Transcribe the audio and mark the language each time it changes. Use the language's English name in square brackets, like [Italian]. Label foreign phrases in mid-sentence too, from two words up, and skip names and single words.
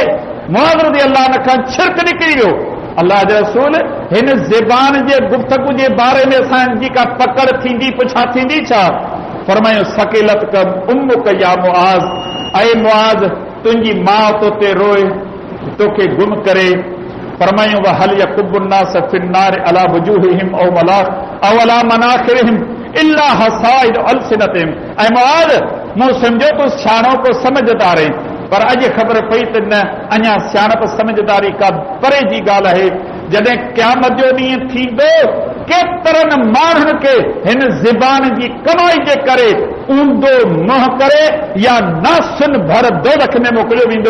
[Sindhi] मुआज़ [Arabic] رضي الله عنه [Sindhi] खां छिरक निकिरी वियो। अल्लाह जे रसूल हिन ज़बान जे गुफ़्तगू जे बारे में असांजी का पकड़ थींदी, पुछा थींदी छा? फरमायो [Arabic] ثكلتك أمك يا معاذ, [Sindhi] ऐं मुआज़ तुंहिंजी माउ तो ते रोए, तोखे गुम करे। [Arabic] फरमायूं وهل يكب الناس في النار على وجوههم أو ملاخ أو على مناخرهم إلا حصائد ألسنتهم. [Sindhi] ऐं मुआज़ मूं सम्झो तूं सियाणप समझदार आहीं, पर अॼु ख़बर पई त न, अञा सियाणप समझदारी का परे जी ॻाल्हि आहे। जॾहिं क़यामत जो ॾींहुं थींदो, केतिरनि माण्हुनि खे हिन ज़बान जी कमाई जे करे ऊंधो मुंहुं करे या नासुन भर दोज़ख में मोकिलियो वेंदो।